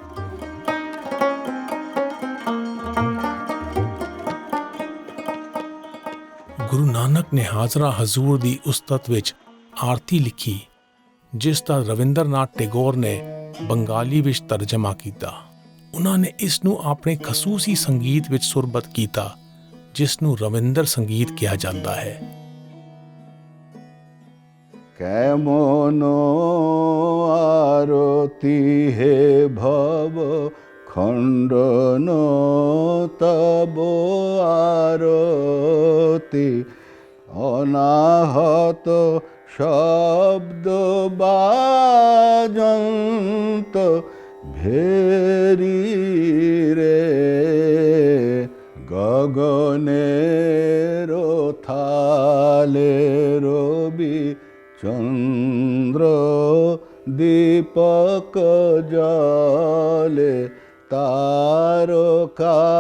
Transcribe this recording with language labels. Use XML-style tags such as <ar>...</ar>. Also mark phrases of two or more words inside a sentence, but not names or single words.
<pa>ਗੁਰੂ ਨਾਨਕ ਨੇ ਹਾਜ਼ਰਾ ਹਜ਼ੂਰ ਦੀ ਉਸਤਤ ਵਿੱਚ ਆਰਤੀ ਲਿਖੀ, ਜਿਸ ਦਾ ਰਵਿੰਦਰਨਾਥ ਟੈਗੋਰ ਨੇ ਬੰਗਾਲੀ ਵਿੱਚ ਤਰਜਮਾ ਕੀਤਾ। ਉਹਨਾਂ ਨੇ ਇਸ ਨੂੰ ਆਪਣੇ ਖਸੂਸੀ ਸੰਗੀਤ ਵਿੱਚ ਸੁਰਬੱਧ ਕੀਤਾ, ਜਿਸ ਨੂੰ ਰਵਿੰਦਰ ਸੰਗੀਤ ਕਿਹਾ ਜਾਂਦਾ ਹੈ।</pa> <bn>কেমন আরতি হে ভব খণ্ডন তব আরতি অনাহত শব্দ বাজন্ত ভেরী রে গগনেরো থালে রবি চন্দ্র দীপক জলে তারকা</bn>